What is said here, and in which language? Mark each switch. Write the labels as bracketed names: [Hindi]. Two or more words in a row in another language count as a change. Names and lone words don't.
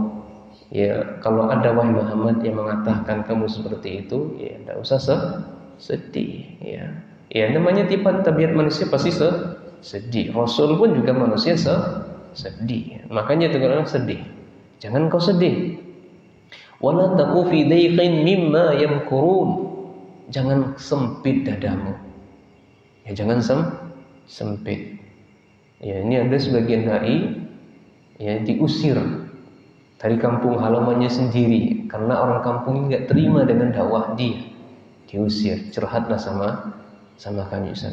[Indonesian] Ya, kalau ada wahai Muhammad yang mengatakan kamu seperti itu, ya tidak usah sedih. Ya, namanya tabiat manusia pasti sedih. Rasul pun juga manusia sedih. Makanya tegur orang sedih. Jangan kau sedih. [Arabic] ولا تك في ضيق مما يمكرون. [Indonesian] Jangan sempit dadamu. Ya, jangan sempit. Ya, ini ada sebagian dai ya diusir dari kampung halamannya sendiri karena orang kampung ini nggak terima dengan dakwah dia. Diusir, curhatlah sama kami Ustaz.